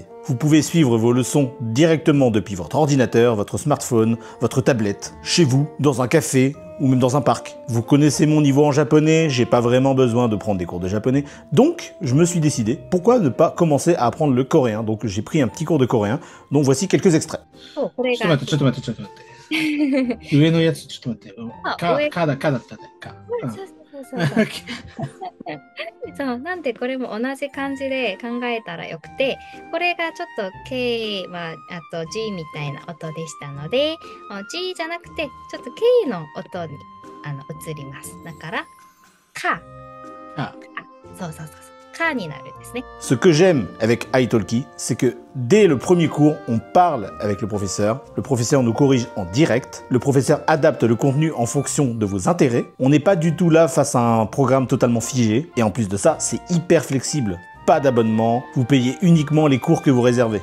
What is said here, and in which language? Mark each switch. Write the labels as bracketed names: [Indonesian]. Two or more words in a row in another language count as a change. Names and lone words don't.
[French] Vous pouvez suivre vos leçons directement depuis votre ordinateur, votre smartphone, votre tablette, chez vous, dans un café ou même dans un parc. Vous connaissez mon niveau en japonais, j'ai pas vraiment besoin de prendre des cours de japonais, donc je me suis décidé, pourquoi ne pas commencer à apprendre le coréen? Donc j'ai pris un petit cours de coréen, donc voici quelques extraits. [Japanese] ちょっと待って、ちょっと待って、ちょっと待って。上のやつ、ちょっと待って。かだったね。か。そう、なんでこれも同じ感じで考えたらよくて、これがちょっと K はあと G みたいな音でしたので、G じゃなくてちょっと K の音に移ります。だからか、そうそうそうそう、かになるですね。 [French] Ce que j'aime avec italki, c'est que dès le premier cours, on parle avec le professeur nous corrige en direct, le professeur adapte le contenu en fonction de vos intérêts, on n'est pas du tout là face à un programme totalement figé, et en plus de ça, c'est hyper flexible. Pas d'abonnement, vous payez uniquement les cours que vous réservez.